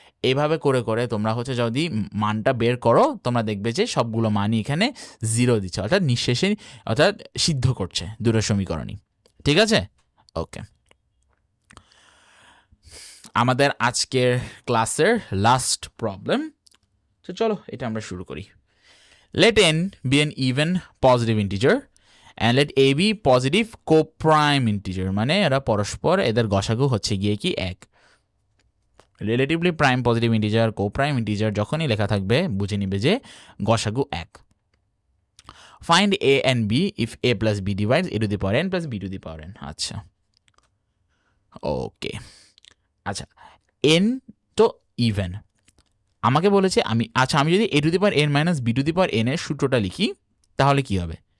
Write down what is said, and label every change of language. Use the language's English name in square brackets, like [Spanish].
[Bangla] এইভাবে করে করে তোমরা হচ্ছে যদি মানটা বের করো তোমরা দেখবে যে সবগুলো মানই এখানে 0 দিচ্ছে, অর্থাৎ নিঃশেষে অর্থাৎ সিদ্ধ করছে দুটো সমীকরণই। ঠিক আছে, ওকে। আমাদের আজকের ক্লাসের লাস্ট প্রবলেম, তো চলো এটা আমরা শুরু করি। [English] let n be an even positive integer and let a be positive co-prime integer, [Bangla] মানে এরা পরস্পর এদের গসাগু হচ্ছে গিয়ে কি 1। Relatively prime positive integer co-prime integer যখনই লেখা থাকবে বুঝে নিবে যে গসাগু 1। [English] Find a and b if a plus b divides a to the power n plus b to the power n। [Bangla] আচ্ছা, ওকে। আচ্ছা, n তো ইভেন আমাকে বলেছে আমি যদি a to the power n minus b to the power n এর সূত্রটা লিখি তাহলে কি হবে?